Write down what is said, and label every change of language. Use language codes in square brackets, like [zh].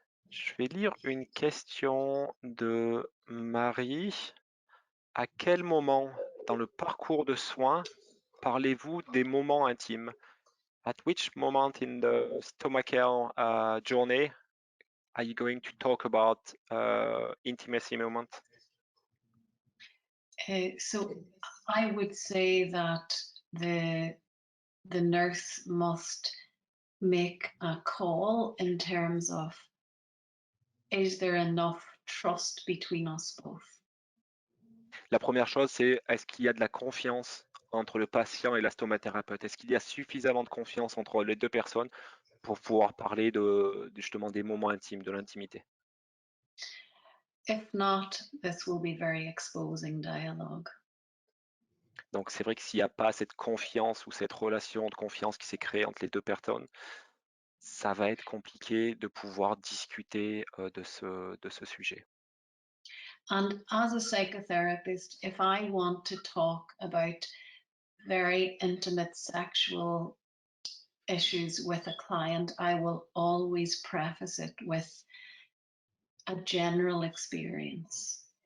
[fr] Je vais lire une question de Marie. À quel moment dans le parcours de soins parlez-vous des moments intimes? [en] At which moment in the stomacal journey are you going to talk about intimacy moment? So I would say that the nurse must make a call in terms of, is there enough trust between us both? [fr] La première chose, c'est est-ce qu'il y a de la confiance entre le patient et la stomathérapeute? Est-ce qu'il y a suffisamment de confiance entre les deux personnes pour pouvoir parler justement des moments intimes, de l'intimité? [en] If not, this will be very exposing dialogue. [fr] Donc c'est vrai que s'il n'y a pas cette confiance ou cette relation de confiance qui s'est créée entre les deux personnes, ça va être compliqué de pouvoir discuter de ce sujet. [en] And as a psychotherapist, if I want to talk about very intimate sexual issues with a client, I will always preface it with a general experience.